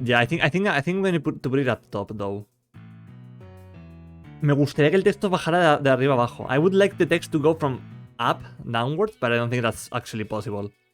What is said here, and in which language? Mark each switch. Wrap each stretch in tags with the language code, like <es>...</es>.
<en>Yeah, I think we need to put it up top, though.</en> <es>Me gustaría que el texto bajara de arriba abajo.</es> <en>I would like the text to go from up downwards, but I don't think that's actually possible.</en>